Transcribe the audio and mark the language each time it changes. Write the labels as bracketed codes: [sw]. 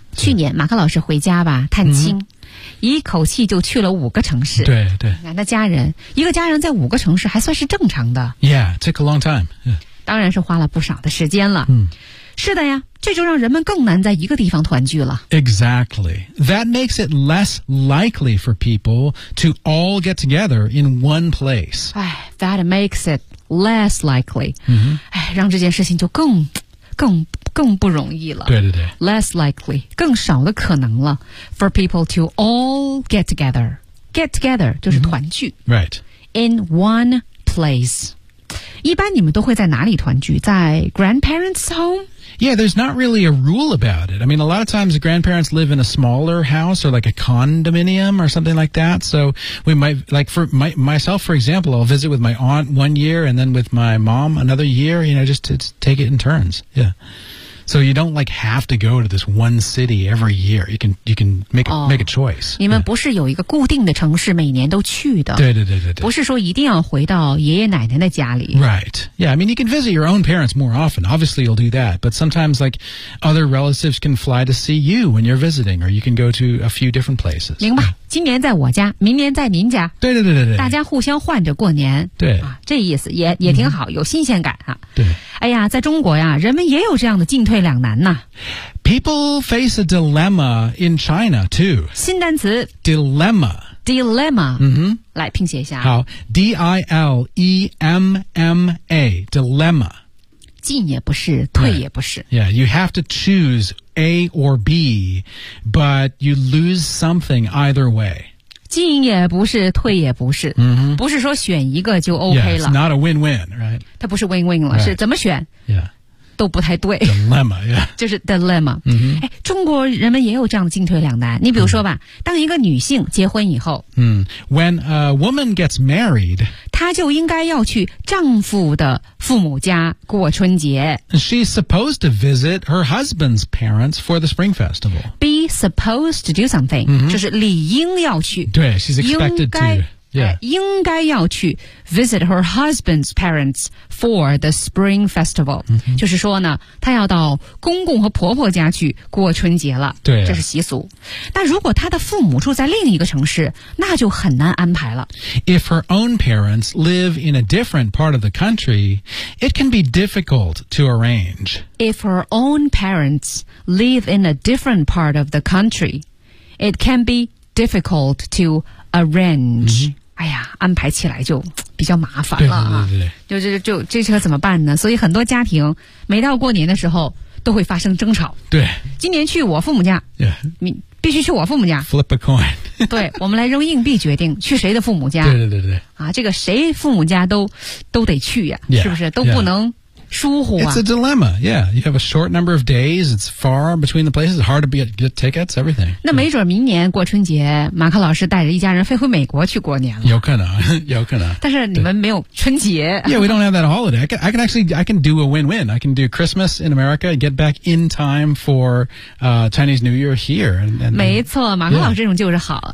[zh] so. 去年马克老师回家吧探亲、 mm-hmm. 一口气就去了五个城市。对对，你看他家人，一个家人在五个城市还算是正常的。 [en] Yeah, took a long time. Yeah. [zh] 当然是花了不少的时间了。嗯，是的呀，这就让人们更难在一个地方团聚了。 [en] Exactly. That makes it less likely for people to all get together in one place. That makes it less likely. [zh] 嗯哼，让这件事情就更不容易了。对对对。 [en] Less likely, [zh] 更少的可能了 [en] for people to all get together. [zh] Get together 就是团聚。 [en] Mm-hmm. Right. In one place. [zh] 一般你们都会在哪里团聚？在 grandparents' home? [en] Yeah, there's not really a rule about it. I mean, a lot of times the grandparents live in a smaller house or like a condominium or something like that. So we might, like for myself, for example, I'll visit with my aunt 1 year and then with my mom another year, you know, just to take it in turns. Yeah. So you don't like have to go to this one city every year. You can make a choice. [zh] 你们不是有一个固定的城市每年都去的。对对对对对。不是说一定要回到爷爷奶奶的家里。 [en] Right. Yeah, I mean, you can visit your own parents more often. Obviously, you'll do that. But sometimes, like, other relatives can fly to see you when you're visiting, or you can go to a few different places. [zh] 明白。今年在我家，明年在您家。对对对对对。大家互相换着过年。对。啊，这意思也挺好，有新鲜感啊。对。哎呀，在中国呀，人们也有这样的进退两难呐。 [en] People face a dilemma in China too. [zh] 新单词 [en] dilemma. Dilemma. [zh] 嗯哼，来拼写一下。 [en] 好 ，D-I-L-E-M-M-A. Dilemma. [zh] 进也不是，退也不是。 [en] Right. Yeah, you have to choose A or B, but you lose something either way. [zh] 进也不是，退也不是、 mm-hmm. 不是说选一个就 OK 了。 [en] Yeah, it's not a win-win, right? [zh] 它不是 win-win 了、 [en] right. [zh] 是怎么选 [en] Yeah. [zh] 都不太对 [en] dilemma、yeah. [zh] 就是 dilemma、 mm-hmm. 中国人们也有这样的进退两难你比如说吧、mm-hmm. 当一个女性结婚以后、 [en] mm-hmm. When a woman gets married [zh] 她就应该要去丈夫的父母家过春节 [en] She's supposed to visit her husband's parents for the spring festival Be supposed to do something、 mm-hmm. [zh] 就是理应要去 [en] 对 She's expected to Yeah. [zh] 应该要去 [en] visit her husband's parents for the spring festival、 mm-hmm. [zh] 就是说呢她要到公公和婆婆家去过春节了对、啊、这是习俗但如果她的父母住在另一个城市那就很难安排了 [en] If her own parents live in a different part of the country it can be difficult to arrange If her own parents live in a different part of the country it can be difficult to arrange、 mm-hmm. [zh] 哎呀安排起来就比较麻烦了、啊、对对对就这车怎么办呢所以很多家庭每到过年的时候都会发生争吵对今年去我父母家、 [en] yeah. [zh] 你必须去我父母家 [en] flip a coin [zh] 对我们来扔硬币决定去谁的父母家对对对对啊这个谁父母家都得去呀、啊、 [en] yeah, [zh] 是不是都不能、 [en] yeah. [zh] 疏忽啊 [en] It's a dilemma, yeah. You have a short number of days, it's far between the places, hard to get tickets, everything. [zh] 那没准明年过春节马克老师带着一家人飞回美国去过年了。有可能有可能。但是你们没有春节。 [en] Yeah, we don't have that holiday. I can do a win-win. I can do Christmas in America, get back in time for, Chinese New Year here. And [zh] 没错马克老师这种就是好。